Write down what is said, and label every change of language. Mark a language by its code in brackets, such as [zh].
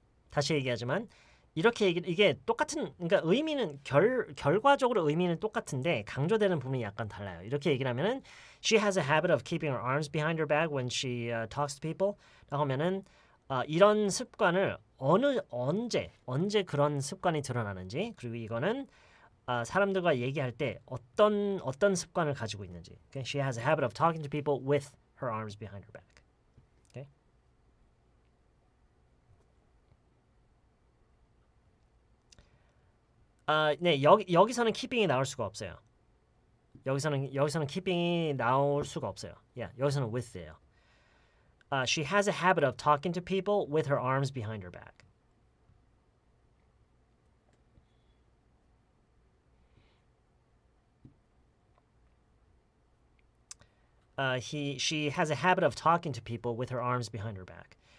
[ko] 다시 얘기하지만 이게 똑같은 그러니까 의미는 결과적으로 의미는 똑같은데 강조되는 부분이 약간 달라요. 이렇게 얘기를 하면은 [en] she has a habit of keeping her arms behind her back when she talks to people. [ko] 라고 하면은 이런 습관을 언제 그런 습관이 드러나는지 그리고 이거는 사람들과 얘기할 때 어떤 습관을 가지고 있는지. [en] Okay? She has a habit of talking to people with her arms behind her back. Okay? [ko] 네, 여기서는 keeping이 나올 수가 없어요. 여기서는 keeping이 나올 수가 없어요. 여기서는 with예요. [en] She has a habit of talking to people with her arms behind her back. She has a habit of talking to people with her arms behind her back.